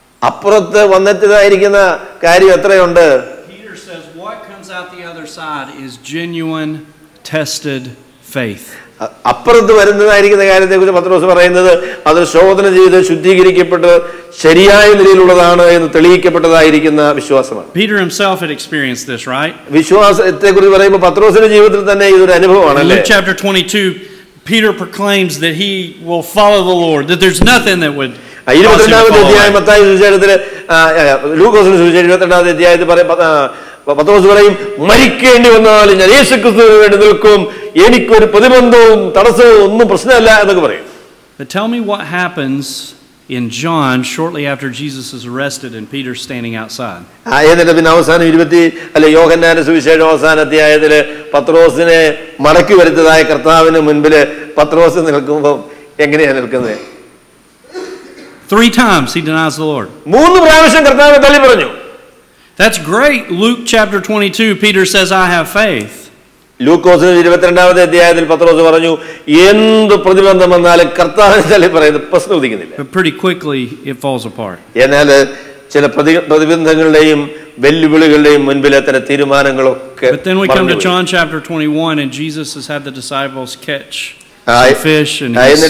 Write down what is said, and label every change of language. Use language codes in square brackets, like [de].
[ml] അപ്പുറത്ത് വന്നെത്തിയതായിരിക്കുന്ന കാര്യം എത്രയുണ്ട്? [en] Peter says what comes out the other side is genuine tested faith. [ml] അപ്പുറത്ത് വരുന്നതായിരിക്കുന്ന കാര്യത്തെക്കുറിച്ച് പത്രോസ് പറയുന്നത് അത് ശോധന ചെയ്ത് ശുദ്ധീകരിക്കപ്പെട്ട് ശരിയായ നിലയിലുള്ളതാണ് എന്ന് തെളിയിക്കപ്പെട്ടതായിരിക്കുന്ന വിശ്വാസമാണ്. [en] Peter himself had experienced this, right? [ml] വിശ്വാസത്തെക്കുറിച്ച് പറയുമ്പോൾ പത്രോസിന്റെ ജീവിതത്തിൽ തന്നെ ഇതൊരു അനുഭവമാണ്. [en] Luke chapter 22, Peter proclaims that he will follow the Lord, that there's nothing that would [ml] 22-ാമത്തെ അധ്യായം മത്തായി സുവിശേഷത്തിൽ ലൂക്കോസിന്റെ സുവിശേഷം 22-ാമത്തെ അധ്യായത്തിൽ പത്രോസ് പറയും, മരിക്കേണ്ടി വന്നാലും ഞാൻ യേശുക്രിസ്തുവിന് വേണ്ടി നിൽക്കും, എനിക്കൊരു പ്രതിബന്ധവും തടസ്സവും ഒന്നും പ്രശ്നമല്ല എന്നൊക്കെ പറയും. [en] But tell me what happens in John shortly after Jesus is arrested and Peter's standing outside. [ml] എന്നിട്ട് പിന്നെ അവസാനം യോഹന്നാന്റെ സുവിശേഷം അവസാന അധ്യായത്തിൽ പത്രോസിനെ മടക്കി വരുത്തതായ കർത്താവിന് മുൻപിൽ പത്രോസ് നിൽക്കുമ്പോൾ എങ്ങനെയാണ് നിൽക്കുന്നത്? [en] 3 times he denies the Lord. [ml] 3 പ്രാവശ്യം കർത്താവിനെ തള്ളി പറഞ്ഞു. [en] That's great. Luke chapter 22, Peter says, I have faith. [ml] ലൂക്കോസിന്റെ 22-ാമത്തെ അധ്യായത്തിൽ പത്രോസ് പറഞ്ഞു, എന്ത് പ്രതിബന്ധം വന്നാലും കർത്താവിനെ തള്ളി പറയുന്നത് പ്രശ്നം ഉദിക്കുന്നില്ല. [en] But pretty quickly it falls apart. [ml] എന്നാൽ ചില പ്രതിബന്ധങ്ങളുടെയും വെല്ലുവിളികളുടെയും മുൻപിൽ തന്നെ തീരുമാനങ്ങളൊക്കെ. [en] But then we come to John chapter 21 and Jesus has had the disciples catch fish and